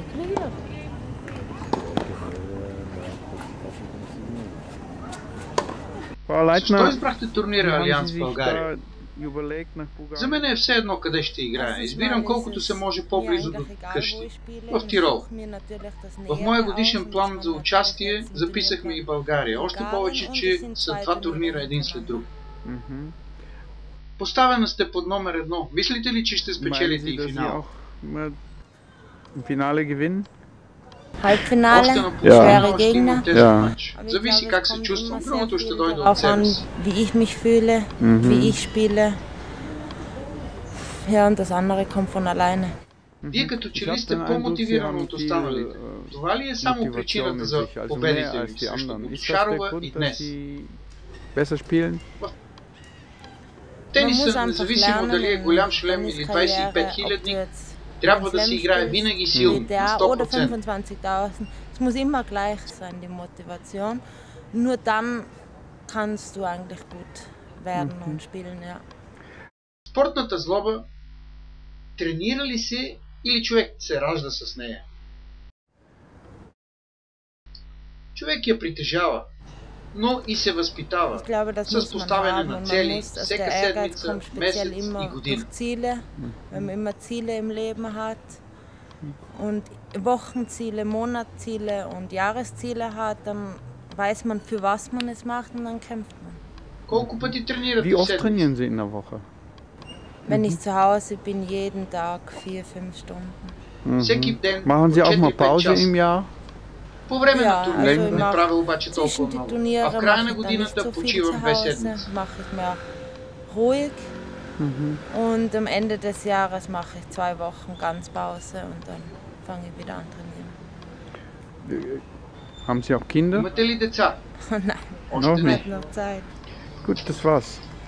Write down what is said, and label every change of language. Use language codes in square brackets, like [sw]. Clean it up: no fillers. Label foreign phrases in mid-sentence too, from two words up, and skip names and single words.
[de] Frau Leitner, [bg] Защо избрахте турнира [de] haben [bg] Алианс [de] Sie [bg] в [de] sich [bg] България? [de] da überlegt, nach [bg] За [de] Bulgarien? [bg] мен е все едно къде ще играя. Избирам колкото се може по-близо до къщи. В Тирол. В моя годишен план за участие записахме и България. Още повече, че са два турнира един след друг. Поставена сте под номер 1. Мислите ли, че ще [de] Meinen [bg] спечелите [de] Sie, [bg] и [de] dass Sie [bg] финал? [de] auch immer im Finale gewinnen? [bg] Още [de] Halbfinale, [bg] на [de] schwere [bg] полуфинала ще имам [de] Gegner. [bg] тежък [de] Ja. [bg] матч. Зависи как се чувствам. Другото ще дойде от [de] Darauf [bg] себе [de] an, [bg] си. [de] wie ich mich fühle, wie ich spiele. Ja, und das andere kommt von alleine. [bg] Вие като че [de] Ich [bg] ли [de] hab [bg] сте [de] den Eindruck, [bg] по-мотивиран [de] Sie [bg] от [de] haben [bg] останалите. [de] viel [bg] Това ли е само [de] Motivation [bg] причината [de] in [bg] за [de] sich, also mehr [bg] победите [de] als [bg] ви [de] die [bg] срещу [de] anderen. Ist das der [bg] Бутишарова и [de] Grund, dass [bg] днес? [de] Sie besser spielen? [bg] Тенисът, независимо дали е голям шлем или 25 хилядник, трябва да се играе винаги силно, на [de] DA oder [bg] 100%. [de] 25.000. Es muss immer gleich sein, die Motivation. Nur dann kannst du eigentlich gut werden und spielen, ja. [bg] Спортната злоба тренира ли се или човек се ражда с нея? Човек я притежава, но и се възпитава [de] Ich glaube, das [bg] с [de] muss man [bg] поставяне [de] haben [bg] на [de] und man [bg] цели [de] muss, also [bg] всека [de] der Ehrgeiz [bg] седмица, [de] kommt speziell [bg] месец и [de] immer [bg] година. [de] durch Ziele, wenn man immer Ziele im Leben hat und Wochenziele, Monatsziele und Jahresziele hat, dann weiß man, für was man es macht und dann kämpft man. [bg] Колко пъти тренирате [de] Wie oft [bg] седмица? [de] trainieren Sie in der Woche? Wenn ich zu Hause bin, jeden Tag 4-5 Stunden. [bg] Всеки ден [de] Machen Sie [bg] по [de] auch mal [bg] 4-5 [de] Pause [bg] часа. [de] im Jahr? [bg] По време на [de] Ja, [bg] турнирите [de] also [bg] не [de] ich [bg] правя обаче [de] Zwischen [bg] толкова [de] die [bg] много. А [de] Turniere [bg] в края [de] mache [bg] на [de] ich dann nicht [bg] годината [de] so viel zu [bg] почивам 2 [de] Hause, [bg] седмици. [de] mache ich mehr ruhig und am Ende des Jahres mache ich 2 Wochen ganz Pause und dann fange ich wieder an trainieren. Haben Sie auch Kinder? [bg] Имате ли деца? [de] Nein, [bg] Още [de] Noch [bg] не. [de] nicht. noch Zeit. Gut, das war's.